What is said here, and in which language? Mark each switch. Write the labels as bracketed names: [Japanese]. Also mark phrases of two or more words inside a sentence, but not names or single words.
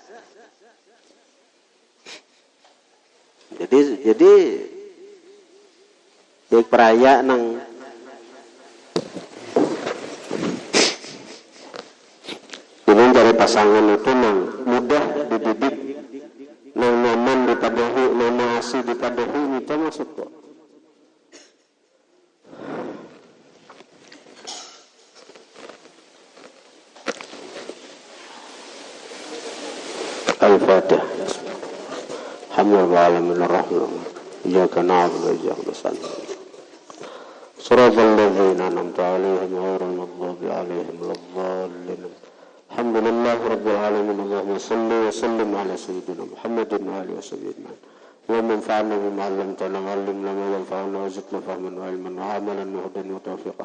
[Banjar] Jadi baik peraya nang ini dari pasangan itu nang mudah dididik, nang nyaman dipadahi, nang asih dipadahi, itu maksud kok. [Arabic] Al-Fatihah. الحمد لله العالمين الرحمن. إياك نعبد وإياك نستعين صراط الذين أنعمت عليهم غير المغضوب عليهم ولا الضالين. الحمد لله رب العالمين اللهم صل وسلم على سيدنا محمد وعلى آله وسلم. وانفعنا بما علمتنا وعلمنا ما ينفعنا وزدنا فهما وعلما وعملا وهدى وتوفيقا.